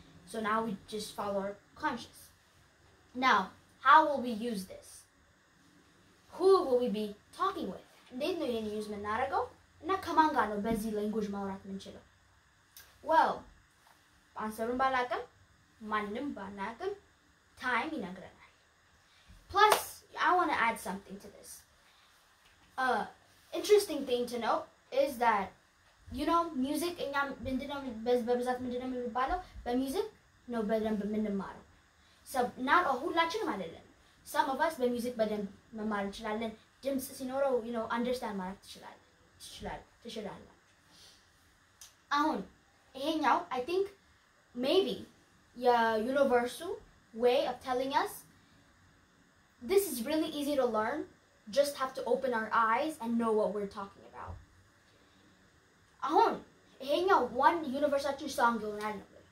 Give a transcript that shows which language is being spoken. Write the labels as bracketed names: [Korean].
[English] So now we just follow our conscious. Now, how will we use this? Who will we be talking with? [Amharic] እንዴት ነው ይሄን ዩዝ የምናደርገው እና ከማን ጋር ነው በዚህ ላንጉዌጅ ማውራት የምንችለው? well አንሰሩን ባላቅም ማንንም ባናቅም time ይነግረናል. [English] Plus, I want to add something to this. Interesting thing to note is that, you know, [Amharic] music እኛ ምንድነው በብዛት ምንድነው የሚባለው በmusic ነው በደንብ የምንማረው. [English] So not [Amharic] ሁላችንም አይደለም. [English] Some of us [Amharic] በmusic በደንብ መማር እንችላለን. ድምጽ ሲኖረው, [English] you know, understand [Amharic] ማለት ትችላላችሁ. አሁን ይሄኛው [English] I think maybe universal way of telling us this is really easy to learn. Just have to open our eyes and know what we're talking about. [Amharic] አሁን ይሄኛው one universeችን song ይሆናል ነው.